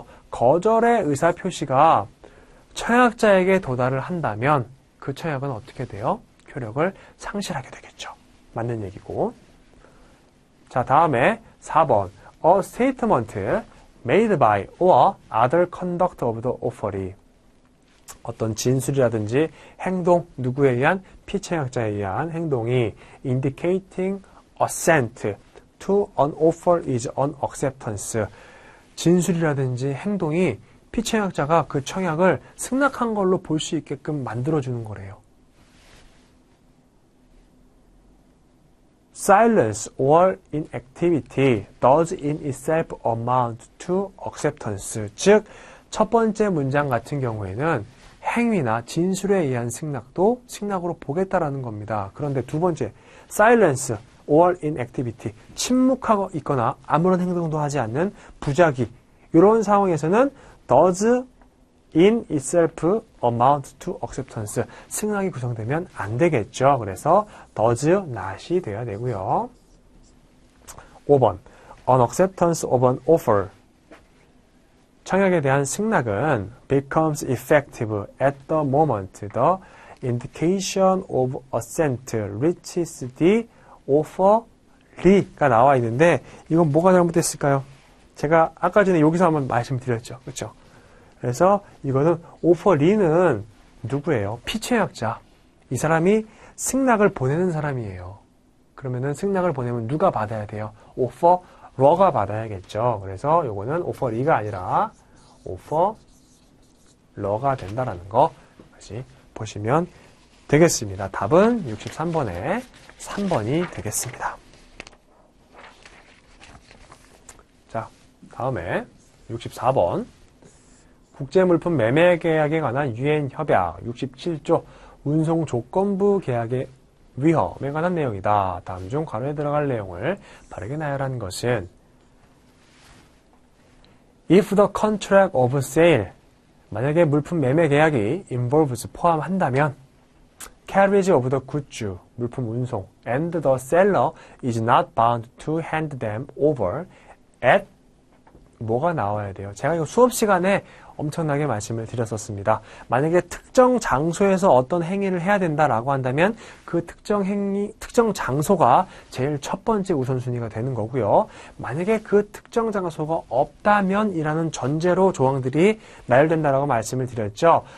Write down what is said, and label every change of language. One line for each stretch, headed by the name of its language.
Korean: 거절의 의사표시가 청약자에게 도달을 한다면 그 청약은 어떻게 돼요? 효력을 상실하게 되겠죠. 맞는 얘기고. 자, 다음에 4번
English: a statement made by or other conduct of the offeree.
Korean: 어떤 진술이라든지 행동, 누구에 의한? 피청약자에 의한 행동이
English: indicating assent to an offer is an acceptance.
Korean: 진술이라든지 행동이 피청약자가 그 청약을 승낙한 걸로 볼 수 있게끔 만들어주는 거래요.
English: Silence or inactivity does in itself amount to acceptance.
Korean: 즉, 첫 번째 문장 같은 경우에는 행위나 진술에 의한 승낙도 승낙으로 보겠다라는 겁니다. 그런데 두 번째,
English: silence or inactivity,
Korean: 침묵하고 있거나 아무런 행동도 하지 않는 부작위. 이런 상황에서는
English: does in itself amount to acceptance.
Korean: 승낙이 구성되면 안 되겠죠. 그래서 does not이 돼야 되고요.
English: 5번 an acceptance of an offer.
Korean: 청약에 대한 승낙은
English: becomes effective at the moment the indication of assent reaches the offeree가
Korean: 나와 있는데 이건 뭐가 잘못됐을까요? 제가 아까 전에 여기서 한번 말씀드렸죠. 그렇죠? 그래서 이거는 offeree는 누구예요? 피청약자. 이 사람이 승낙을 보내는 사람이에요. 그러면은 승낙을 보내면 누가 받아야 돼요? offerer가 받아야겠죠. 그래서 이거는 offeree가 아니라 offerer가 된다라는 거 다시 보시면 되겠습니다. 답은 63번에 3번이 되겠습니다. 자, 다음에 64번 국제물품 매매 계약에 관한 유엔 협약 67조 운송조건부 계약의 위험에 관한 내용이다. 다음 중 괄호에 들어갈 내용을 바르게 나열한 것은
English: If the contract of sale
Korean: 만약에 물품 매매 계약이
English: involves
Korean: 포함한다면
English: carriage of the goods,
Korean: 물품 운송,
English: and the seller is not bound to hand them over at
Korean: 뭐가 나와야 돼요? 제가 이거 수업 시간에 엄청나게 말씀을 드렸었습니다. 만약에 특정 장소에서 어떤 행위를 해야 된다라고 한다면 그 특정 장소가 제일 첫 번째 우선순위가 되는 거고요. 만약에 그 특정 장소가 없다면 이라는 전제로 조항들이 나열된다라고 말씀을 드렸죠.